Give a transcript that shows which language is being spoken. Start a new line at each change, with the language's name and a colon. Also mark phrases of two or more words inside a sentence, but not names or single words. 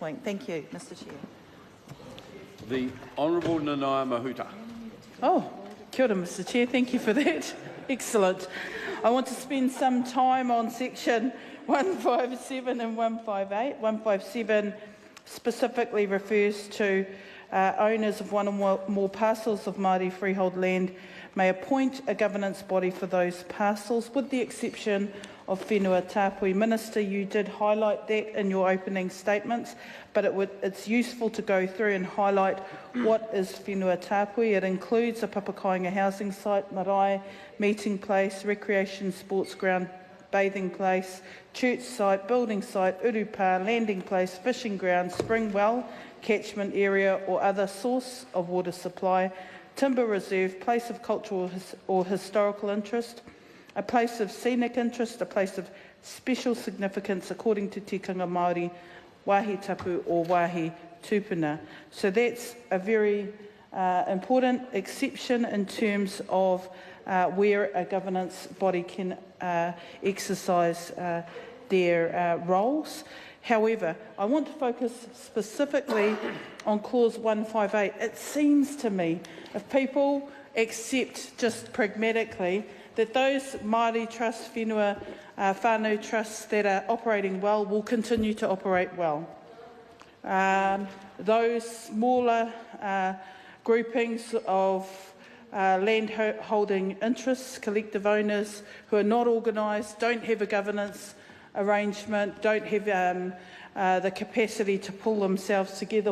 English: point. Thank you, Mr Chair. The Honourable Nanaia Mahuta.
Māori: Oh, kia ora,
English: Mr Chair. Thank you for that. Excellent. I want to spend some time on section 157 and 158. 157 specifically refers to owners of one or more parcels of Māori freehold land may appoint a governance body for those parcels, with the exception of
Māori: whenua tāpui.
English: Minister, you did highlight that in your opening statements, but it's useful to go through and highlight what is
Māori: whenua tāpui.
English: It includes a papakainga housing site, marae, meeting place, recreation sports ground, bathing place, church site, building site, urupa, landing place, fishing ground, spring well, catchment area or other source of water supply, timber reserve, place of cultural or historical interest, a place of scenic interest, a place of special significance according to
Māori: tikanga Māori, wāhi tapu
English: or
Māori: wāhi tupuna.
English: So that's a very important exception in terms of where a governance body can exercise their roles. However, I want to focus specifically on clause 158. It seems to me, if people accept just pragmatically that those Māori trusts,
Māori: whenua whānau
English: trusts that are operating well will continue to operate well. Those smaller groupings of land holding interests, collective owners who are not organised, don't have a governance arrangement, don't have the capacity to pull themselves together.